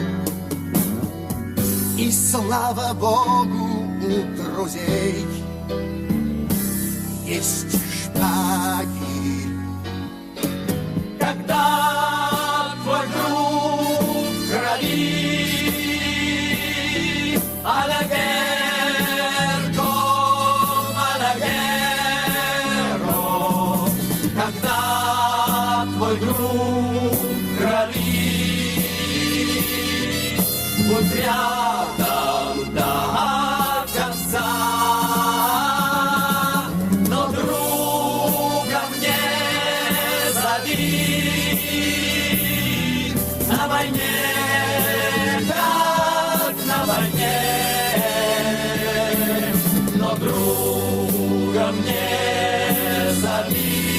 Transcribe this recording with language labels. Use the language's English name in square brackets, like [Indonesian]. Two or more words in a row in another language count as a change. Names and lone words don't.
[Russian] И слава Богу, у друзей есть шпаги. Когда твой друг в крови, [French] а la guerre comme à la guerre, [Russian] когда твой друг в крови, будь рядом до конца, но друга мне зови на войне, как на войне, но друга мне зови.